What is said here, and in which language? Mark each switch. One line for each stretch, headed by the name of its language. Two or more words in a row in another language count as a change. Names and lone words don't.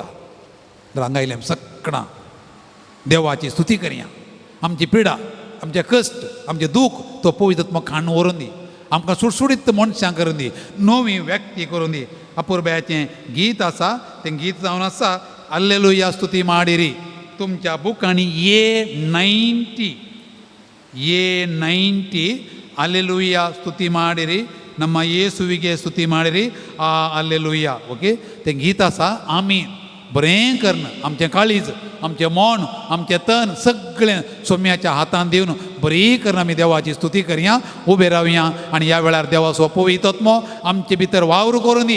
Konkani: रांगायलें सगळां देवाची स्तुती करया. आमची पिडा, आमचे कश्ट, आमचें दूख तो पवित्रत्म खाण व्हरून दी. आमकां सुटसुडीत मनशां करून दी, नवी व्यक्ती करून दी. अपुर्ब्याचें गीत आसा, तें गीत जावन आसा
Kannada: ಹಲ್ಲೆಲೂಯಾ ಸ್ತುತಿ ಮಾಡಿರಿ.
Konkani: तुमच्या बुकांनी
Kannada: A90 ಹಲ್ಲೆಲೂಯಾ ಸ್ತುತಿ ಮಾಡಿರಿ, ನಮ್ಮ ಯೇಸುವಿಗೆ ಸ್ತುತಿ ಮಾಡಿರಿ,
Konkani: हल्लेलुया. ओके, तें गीत आसा. आमी बरें करना आमचें काळीज, आमचें मन, आमचें तन सगळें सोम्याच्या हातान दिवन बरी करना आमी देवाची स्तुती करया. उबे रावया आनी ह्या वेळार देवाचो पवित्रत्म आमचे भितर वावर करून दी.